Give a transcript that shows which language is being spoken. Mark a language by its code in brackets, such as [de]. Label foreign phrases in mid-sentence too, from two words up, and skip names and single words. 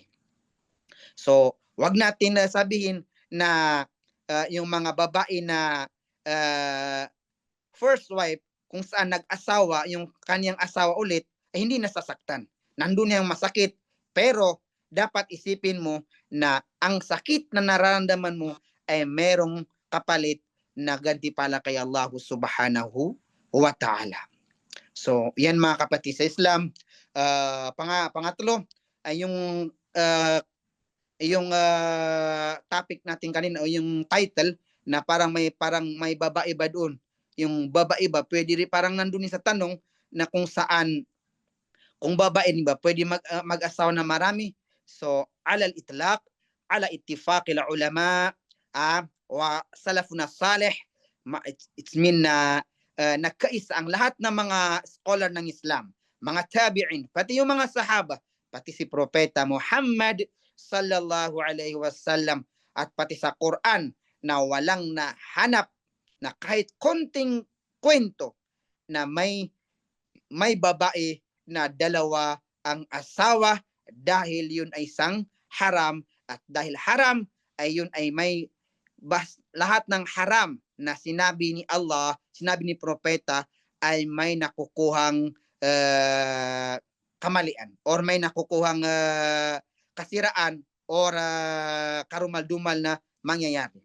[tl] So, wag natin sabihin na yung mga babae na first wife, kung saan nag-asawa, yung kanyang asawa ulit, ay hindi nasasaktan. Nandun yung masakit, pero dapat isipin mo na ang sakit na nararamdaman mo ay merong kapalit na gantimpala kay Allah [ar] سبحانه وتعالى. [tl] So, yan mga kapatid sa Islam. Pangatlo ay yung topic natin kanina, o yung title na parang may babae ba doon. Yung babae ba, pwede rin parang nandun sa tanong na kung saan, kung babae ba, pwede mag-asawa na marami. So, [ar] على الإطلاق على اتفاق إلى العلماء وسلفنا الصالح, [en] it's mean [tl] na nagkaisa ang lahat ng mga scholar ng Islam, mga tabi'in, pati yung mga sahaba, pati si Propeta Muhammad [ar] صلى الله عليه وسلم, [tl] at pati sa Quran na walang nahanap na kahit konting kwento na may babae na dalawa ang asawa, dahil yun ay isang haram, at dahil haram ay yun ay may lahat ng haram na sinabi ni Allah, sinabi ni Propeta, ay may nakukuhang kamalian, or may nakukuhang kasiraan, or karumal-dumal na mangyayari.